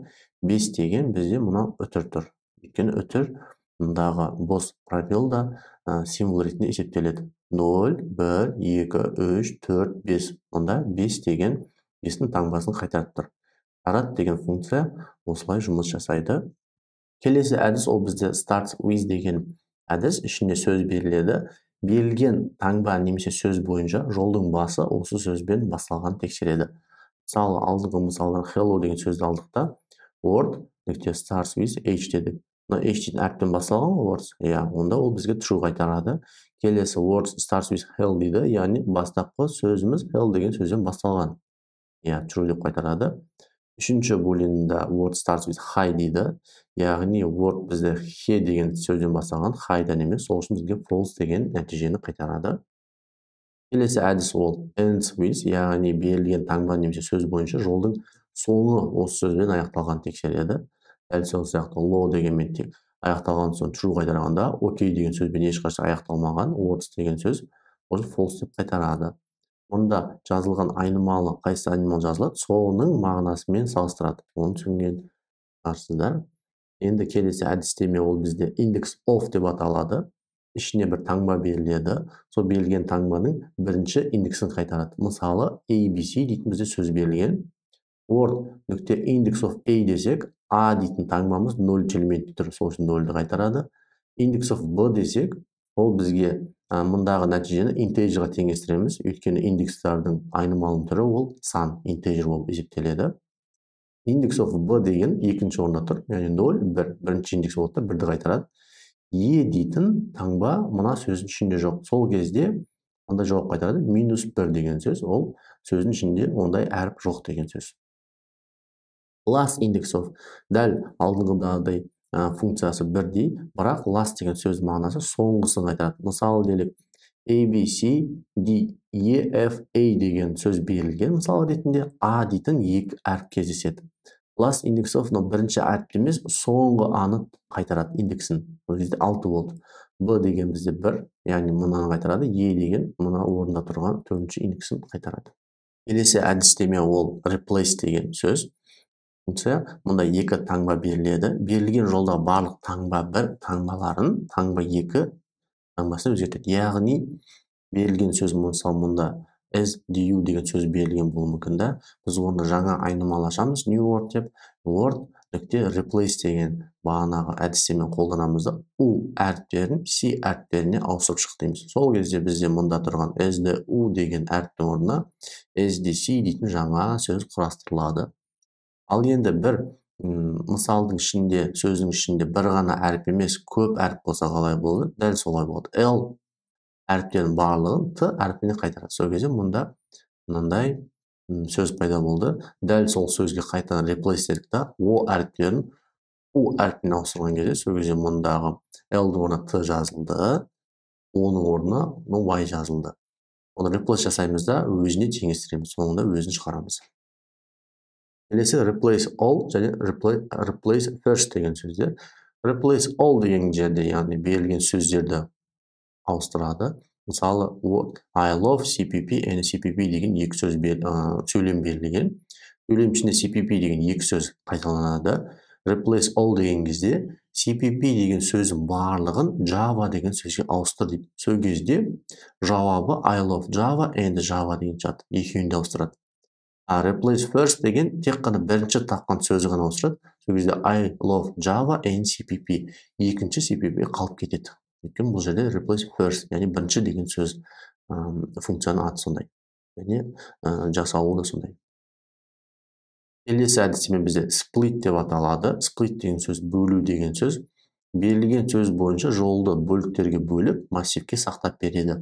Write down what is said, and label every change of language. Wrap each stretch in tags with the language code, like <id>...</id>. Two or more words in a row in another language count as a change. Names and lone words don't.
<kk>5 деген бізде мұна үтір тұр. Өйткені үтір мұндағы бос пробелда символ ретінде есептеледі. 0, 1, 2, 3, 4, 5. Мұнда 5 деген 5-дің таңбасын қайтарып тұр. Chart деген функция осылай жұмыс жасайды. Келесі әдіс ол бізде</kk> <en>start with</en> <kk>деген әдіс, ішінде сөз беріледі. Берілген таңба немесе сөз бойынша жолдың басы осы сөзбен басталған тексереді. Мысалы, алдыңғы мысалдан hello деген сөзді алдықта, word нүкте</kk> <en>starts with h</en> <kk>дедік. H деген әріптен басталған words, онда ол бізге true қайтарады. Келесі</kk> <en>words starts with hell</en> <kk>дейді, яғни бастапқы сөзіміз hell деген сөзден басталған. True деп қайтарады. Үшінші бөлігінде</kk> <en>word starts with high</en> <kk>дейді, яғни word бізде he деген сөзден басталған, high'дан емес, сол үшін бізге false деген нәтижені қайтарады. Келесі әдіс ол</kk> <en>ends with,</en> <kk>яғни берілген таңба немесе сөз бойынша жолдың соңы осы сөзбен аяқталған тексереді. Дәл сол сияқты low дегенмен тек аяқталған соң true қайтарғанда, okay деген сөзбен ешқашан аяқталмаған, words деген сөз ол false деп қайтарады. Мұнда жазылған айнымалы, қайсы айнымалы жазылады, соның мағынасымен салыстырады. Оны түсінген шығарсыздар. Енді келесі әдістеме ол бізде</kk> <en>index of</en> <kk>деп аталады. Ішіне бір таңба беріледі. Сол берілген таңбаның бірінші индексін қайтарады. Мысалы, ABC дейтін бізде сөз берілген. Word нүкте</kk> <en>index of A</en> <kk>десек, A дейтін таңбамыз 0 элементті тұр, сол үшін 0-ді қайтарады.</kk> <en>Index of B</en> <kk>десек, ол бізге мұндағы нәтижені интеджерға теңестіреміз, өйткені индекстардың айнымалының түрі ол сан, интеджер болып есептеледі.</kk> <en>Index of B</en> <kk>деген екінші орында тұр, яғни 0, 1, бірінші индекс болып тұр, 1-ді қайтарады. E дейтін таңба мұна сөздің ішінде жоқ. Сол кезде онда жауап қайтарады. -1 деген сөз, ол сөздің ішінде ондай әріп жоқ деген сөз.</kk> <en>Last index of</en> <kk>дәл алдыңғыдай функциясы бірдей, бірақ last деген сөз мағынасы соңғысын қайтарады. Мысалы делік A, B, C, D, E, F, A деген сөз берілген. Мысалы ретінде A дейтін екі әріп кездеседі.</kk> <en>Last index of</en> <kk>бірінші әріп емес, соңғы аны қайтарады индексін. Ол кезде 6 болды. B деген бізде 1, яғни мұнаны қайтарады. E деген мұна орында тұрған 4-ші индексін қайтарады. Келесі әдістеме ол replace деген сөз. Мұнда екі таңба беріледі. Берілген жолда барлық таңба 1 таңбаларын таңба 2 таңбасына өзгертеді. Яғни берілген сөз мұнда SDU деген сөз берілген болуы мүмкін. Біз оны жаңа айнымалы ашамыз,</kk> <en>new word</en> <kk>деп. Word нүкте replace деген бағанағы әдістемен қолданамыз да u әріптерін c әріптеріне ауыстырып шық дейміз. Сол кезде бізде мұнда тұрған</kk> <en>as the u</en> <kk>деген әріптің орнына</kk> <en>as the c</en> <kk>дейтін жаңа сөз құрастырылады. Ал енді бір мысалдың ішінде, сөздің ішінде бір ғана әріп емес, көп әріп болса қалай болады? Дәл солай болады. L әріптерінің барлығын T әріпіне қайтарады. Сол кезде мұнда мынандай сөз пайда болды. Дәл сол сөзге қайтадан replace дедік та, O әріптерін U әріпіне ауыстырған кезде, сол кезде мұндағы L-дің орнына T жазылды, O-ның орнына Y жазылды. Оны replace жасаймыз да, өзіне теңестіреміз, соңында өзін шығарамыз. Келесі</kk> <en>replace all</en> <kk>және</kk> <en>replace first</en> <kk>деген сөздер.</kk> <en>Replace all</en> <kk>деген жерде, яғни берілген сөздерді ауыстырады. Мысалы,</kk> <en>I love CPP and CPP</en> <kk>деген екі сөз сөйлем берілген. Сөйлем ішінде CPP деген екі сөз қайталанады.</kk> <en>Replace all</en> <kk>деген кезде CPP деген сөздің барлығын Java деген сөзге ауыстыр дейді. Сол кезде жауабы</kk> <en>I love Java and Java</en> <kk>деген шығады. Екеуін де ауыстырады.</kk> <en>Replace first</en> <kk>деген тек қана бірінші тапқан сөзі ғана ауыстырады. Сол кезде</kk> <en>I love Java and CPP.</en> <kk>Екінші CPP қалып кетеді. Өйткені бұл жерде</kk> <en>replace first,</en> <kk>яғни бірінші деген сөз функцияның аты сондай. Және жасауы да сондай. Келесі әдістеме бізде split деп аталады. Split деген сөз бөлу деген сөз. Берілген сөз бойынша жолды бөліктерге бөліп, массивке сақтап береді.</kk>